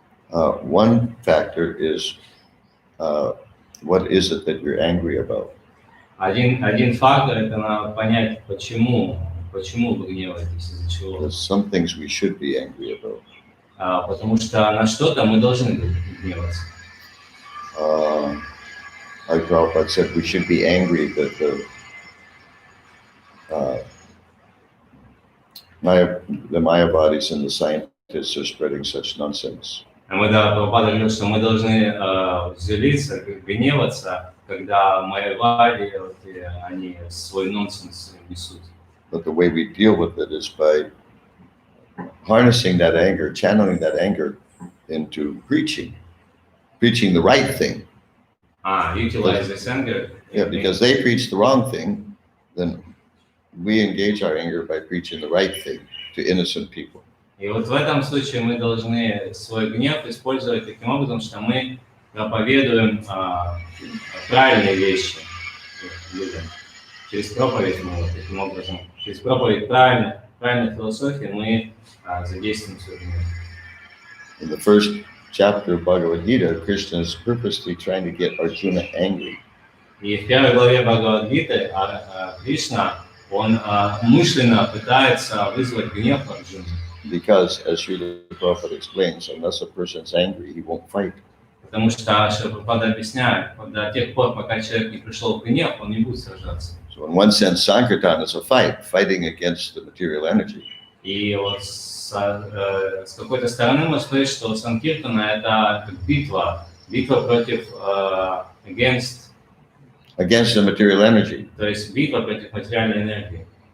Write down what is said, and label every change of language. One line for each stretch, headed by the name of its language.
English: One factor is what is it that you're angry about?
Russian: Один фактор – это надо понять, почему вы гневаетесь, из-за чего.
English: There's some things we should be angry about.
Russian: Потому что на что-то мы должны гневаться.
English: Like Prabhupada said, we should be angry that the Mayavadis and the scientists are spreading such nonsense.
Russian: Прабхупада говорил, что мы должны злиться, гневаться, когда майявади, они свой нонсенс несут.
English: But the way we deal with it is by harnessing that anger, channeling that anger into preaching the right thing. Utilize this anger. Yeah, because they preach the wrong thing, then we engage our anger by preaching the right thing to innocent people.
Russian: И вот в этом случае мы должны свой гнев использовать таким образом, что мы проповедуем правильные вещи людям. Через проповедь мы вот таким образом, через проповедь правильной философии мы задействуем свой гнев.
English: In the first chapter of Bhagavad Gita, Krishna is purposely trying to get Arjuna angry.
Russian: И в первой главе Бхагавад-гиты Кришна, он умышленно пытается вызвать гнев Арджуны.
English: Because, as Srila Prabhupada explains, unless a person's angry, he won't fight.
Russian: Потому что Прабхупада объясняет, до тех пор, пока человек не пришел в гнев, он не будет сражаться.
English: So in one sense, Sankirtan is a fight, fighting against the material energy.
Russian: И вот с какой-то стороны можно сказать, что Санкиртана — это как битва против
English: Against the material energy.
Russian: то есть битва против материальной энергии.